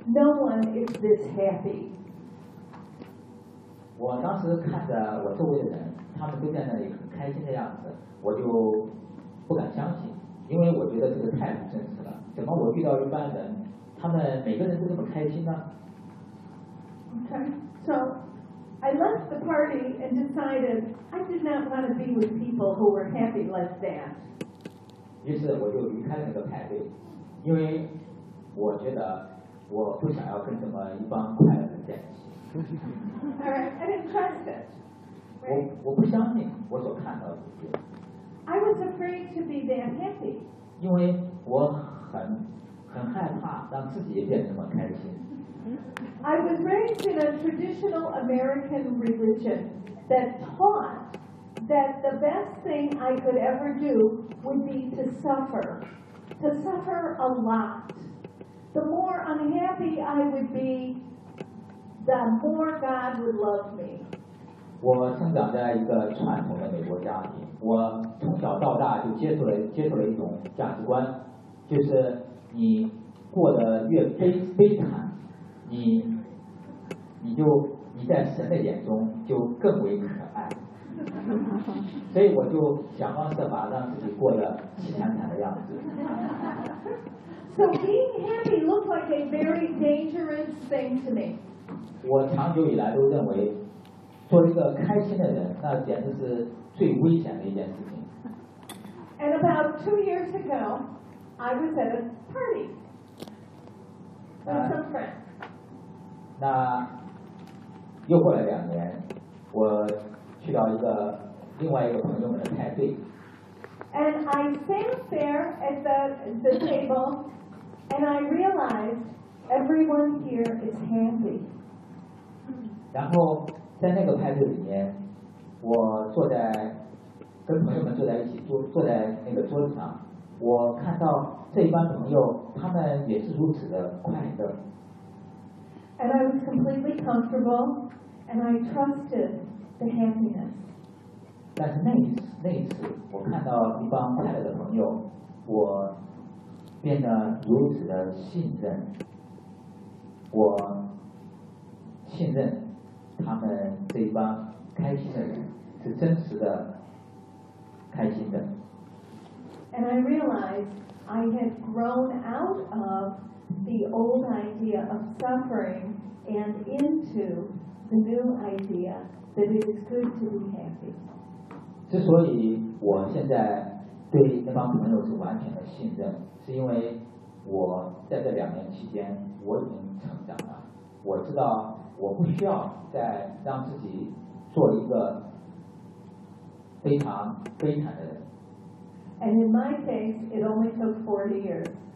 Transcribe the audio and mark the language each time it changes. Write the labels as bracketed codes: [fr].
[en] No one is this happy. [zh] 我当时看着我周围的人，他们都在那里很开心的样子，我就不敢相信，因为我觉得这个太不真实了。怎么我遇到一般人，他们每个人都这么开心呢？ [en] Okay, so I left the party and decided I did not want to be with people who were happy like that. [zh] 于是我就离开了那个派对，因为我觉得我不想要跟这么一帮快乐的人在一起。 [en] All right, I didn't trust it. Right? [zh] 我不相信我所看到的。 [en] I was afraid to be that happy. [zh] 因为我很害怕让自己也变得那么开心。 [en] I was raised in a traditional American religion that taught that the best thing I could ever do would be to suffer a lot. The more unhappy I would be, the more God would love me. [zh] 我生长在一个传统的美国家庭，我从小到大就接触了一种价值观，就是你过得越悲惨。你在神的眼中就更为可爱，所以我就想方设法让自己过得凄惨惨的样子。 [en] So being happy looked like a very dangerous thing to me. [zh] 我长久以来都认为做一个开心的人，那简直是最危险的一件事情。 [en] And about 2 years ago, I was at a party with some friends. [zh] 那又过了2年，我去到一个另外一个朋友们的派对。 [en] And I sat there at the table, and I realized everyone here is handy. [zh] 然后在那个派对里面，我坐在跟朋友们坐在一起，坐在那个桌子上，我看到这一帮朋友，他们也是如此的快乐。 [en] And I was completely comfortable, and I trusted the happiness. [zh] 但是那一次，我看到一帮快乐的朋友，我变得如此的信任，我信任他们这一帮开心的人是真实的开心的。 [en] And I realized I had grown out of the old idea of suffering and into the new idea that it is good to be happy. [zh] 之所以我现在对那帮朋友是完全的信任，是因为我在这2年期间我已经成长了，我知道我不需要再让自己做一个非常悲惨的人。 [en] And in my case, it only took 40 years.